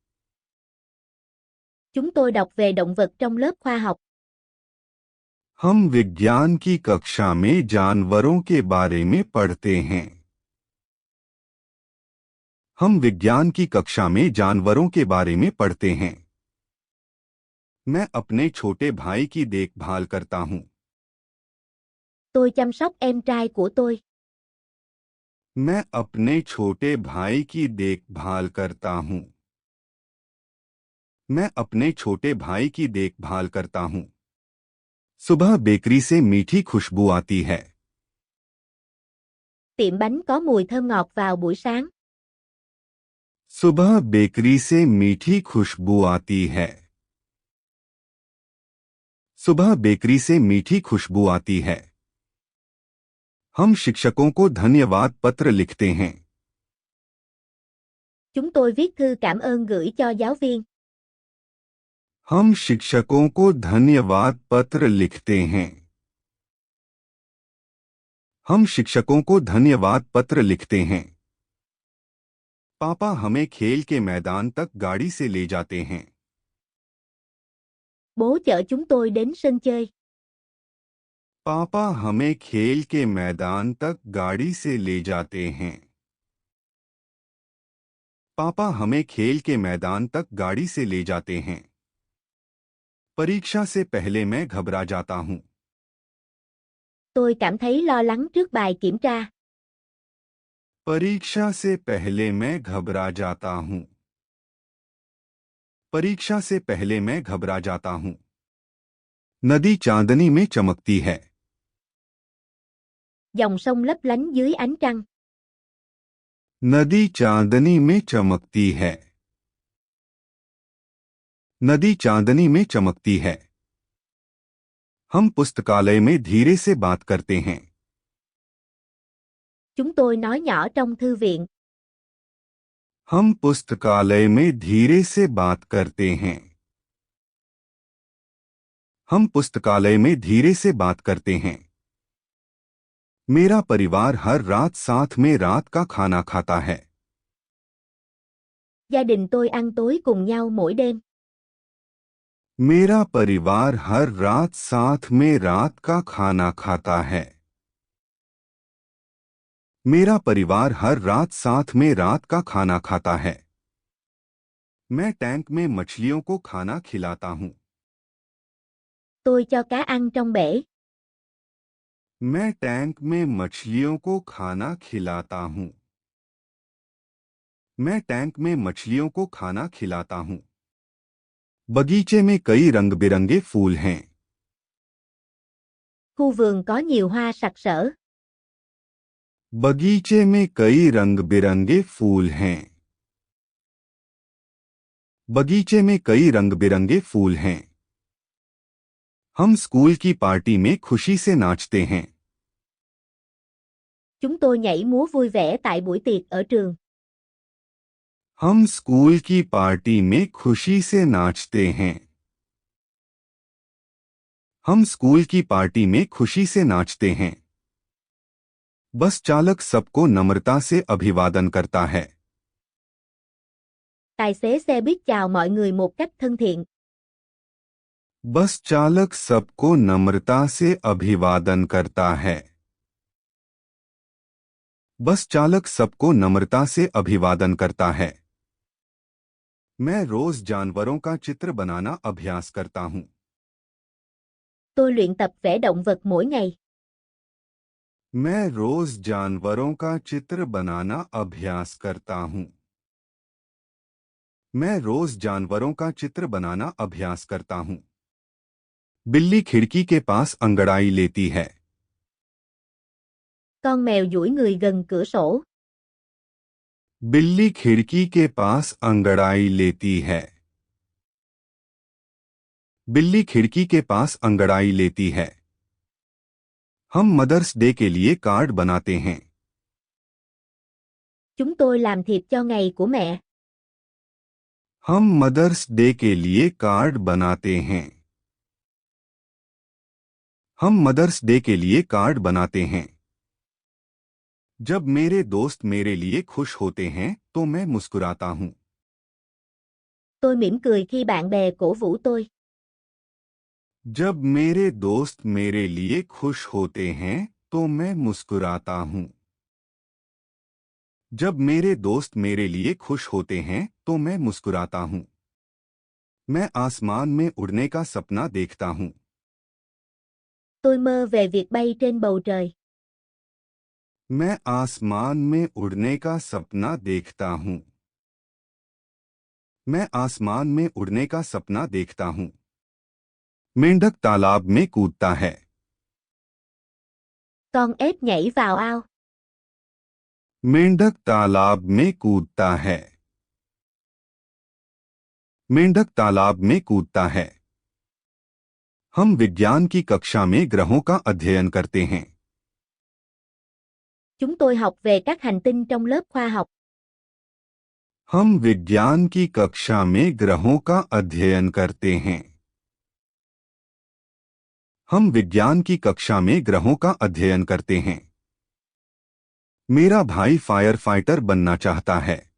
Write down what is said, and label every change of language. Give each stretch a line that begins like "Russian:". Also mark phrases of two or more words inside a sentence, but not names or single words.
Vietnamese: Chúng tôi đọc về động vật trong lớp khoa học.
Hindi: हम विज्ञान की कक्षा में जानवरों के बारे में पढ़ते हैं। हम विज्ञान की कक्षा में जानवरों के बारे में पढ़ते हैं। मैं अपने छोटे भाई की देखभाल करता हूँ।
Vietnamese: Tôi chăm sóc em trai của tôi.
Hindi: मैं अपने छोटे भाई की देखभाल करता हूँ। मैं अपने छोटे भाई की देखभाल करता हूँ। सुबह बेकरी से मीठी खुशबू आती है।
Vietnamese: Tiệm bánh có mùi thơm ngọt vào buổi sáng.
Hindi: सुबह बेकरी से मीठी खुशबू आती है। सुबह बेकरी से मीठी खुशबू आती है। हम शिक्षकों को धन्यवाद पत्र लिखते हैं।
Vietnamese: Chúng tôi viết thư cảm ơn gửi cho giáo viên.
Hindi: हम शिक्षकों को धन्यवाद पत्र लिखते हैं। हम शिक्षकों को धन्यवाद पत्र लिखते हैं। पापा हमें खेल के मैदान तक गाड़ी से ले जाते हैं।
Vietnamese: Bố chở chúng tôi đến sân chơi.
Hindi: पापा हमें खेल के मैदान तक गाड़ी से ले जाते हैं। पापा हमें खेल के मैदान तक गाड़ी से ले जाते हैं। परीक्षा से पहले मैं घबरा जाता हूँ।
Vietnamese: Tôi cảm thấy lo lắng trước bài kiểm tra.
Hindi: परीक्षा से पहले मैं घबरा जाता हूँ। परीक्षा से पहले मैं घबरा जाता हूँ। नदी चांदनी में चमकती है।
Vietnamese: Dòng sông lấp lánh dưới ánh trăng.
Hindi: नदी चांदनी में चमकती है। नदी चांदनी में चमकती है। हम पुस्तकालय में धीरे से बात करते हैं।
Vietnamese: Chúng tôi nói nhỏ trong thư viện.
Hindi: हम पुस्तकालय में धीरे से बात करते हैं। हम पुस्तकालय में धीरे से बात करते हैं। मेरा परिवार हर रात साथ में रात का खाना खाता है।
Vietnamese: Gia đình tôi ăn tối cùng nhau mỗi đêm.
Hindi: मेरा परिवार हर रात साथ में रात का खाना खाता है। मेरा परिवार हर रात साथ में रात का खाना खाता है। मैं टैंक में मछलियों को खाना खिलाता हूं।
Vietnamese: Tôi cho cá ăn trong bể.
Hindi: मैं टैंक में मछलियों को खाना खिलाता हूं। मैं टैंक में मछलियों को खाना खिलाता हूं। बगीचे में कई रंग बिरंगे फूल हैं।
Vietnamese: Khu vườn có nhiều hoa sặc sỡ.
Hindi: बगीचे में कई रंग बिरंगे फूल हैं। बगीचे में कई रंग बिरंगे फूल हैं। हम स्कूल की पार्टी में खुशी से नाचते हैं।
Vietnamese: Chúng tôi nhảy múa vui vẻ tại buổi tiệc ở trường.
Hindi: हम स्कूल की पार्टी में खुशी से नाचते हैं। हम स्कूल की पार्टी में खुशी से नाचते हैं। बस चालक सबको नम्रता से अभिवादन करता है।
Vietnamese: Tài xế xe buýt chào mọi người một cách thân thiện.
Hindi: बस चालक सबको नम्रता से अभिवादन करता है। बस चालक सबको नम्रता से अभिवादन करता है। मैं रोज जानवरों का चित्र बनाना अभ्यास करता हूं।
Vietnamese: Tôi luyện tập vẽ động vật mỗi ngày.
Hindi: मैं रोज जानवरों का चित्र बनाना अभ्यास करता हूं। मैं रोज जानवरों का चित्र बनाना अभ्यास करता हूं। बिल्ली खिड़की के पास अंगड़ाई लेती है।
Vietnamese: Con mèo duỗi người gần cửa sổ.
Hindi: बिल्ली खिड़की के पास अंगड़ाई लेती है। बिल्ली खिड़की के पास अंगड़ाई लेती है। हम मदर्स डे के लिए कार्ड बनाते हैं।
Vietnamese: Chúng tôi làm thiệp cho ngày của mẹ.
Hindi: हम मदर्स डे के लिए कार्ड बनाते हैं। हम मदर्स डे के लिए कार्ड बनाते हैं। जब मेरे दोस्त मेरे लिए खुश होते हैं तो मैं मुस्कुराता हूं।
Vietnamese: Tôi mỉm cười khi bạn bè cổ vũ tôi.
Hindi: जब मेरे दोस्त मेरे लिए खुश होते हैं तो मैं मुस्कुराता हूं। जब मेरे दोस्त मेरे लिए खुश होते हैं तो मैं मुस्कुराता हूं। मैं आसमान में उड़ने का सपना देखता हूं।
Vietnamese: Tôi mơ về việc bay trên bầu trời.
Hindi: मैं आसमान में उड़ने का सपना देखता हूं। मैं आसमान में उड़ने का सपना देखता हूं। मेंढक तालाब में कूदता है।
Vietnamese: Con ếch nhảy vào ao.
Hindi: मेंढक तालाब में कूदता है। मेंढक तालाब में कूदता है। हम विज्ञान की कक्षा में ग्रहों का अध्ययन करते हैं।
Vietnamese: Chúng tôi học về các hành tinh trong lớp khoa học.
Hindi: हम विज्ञान की कक्षा में ग्रहों का अध्ययन करते हैं। हम विज्ञान की कक्षा में ग्रहों का अध्ययन करते हैं। मेरा भाई
English: fire fighter
Hindi: बनना चाहता है।